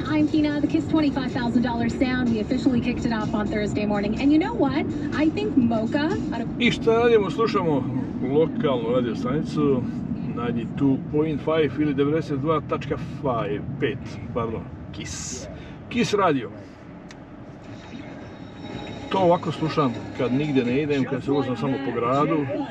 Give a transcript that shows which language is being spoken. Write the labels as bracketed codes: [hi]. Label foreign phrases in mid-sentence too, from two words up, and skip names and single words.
[en] I'm Tina, the Kiss $25,000 sound. We officially kicked it off on Thursday morning. And you know what? I think Mocha... [bs] I šta radimo? Slušamo lokalnu radio stanicu 92.5 ili 92.5, pardon, Kiss radio. To ovako slušam kad nigdje ne idem, kad se vozim samo po gradu.